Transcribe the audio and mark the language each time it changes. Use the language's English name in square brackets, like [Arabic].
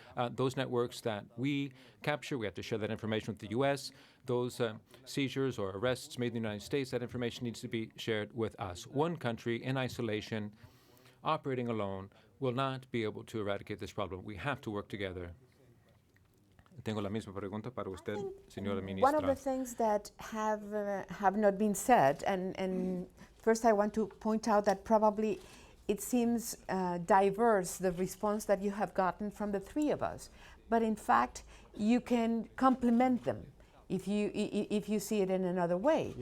[English] Those networks that we capture, we have to share that information with the U.S. Those seizures or arrests made in the United States, that information needs to be shared with us. One country in isolation, operating alone, will not be able to eradicate this problem. We have to work together. [Spanish] Tengo la misma pregunta para usted, señora ministra. [English] One of the things that have not been said, and first I want to point out that probably it seems diverse, the response that you have gotten from the three of us, but in fact you can complement them if you see it in another way.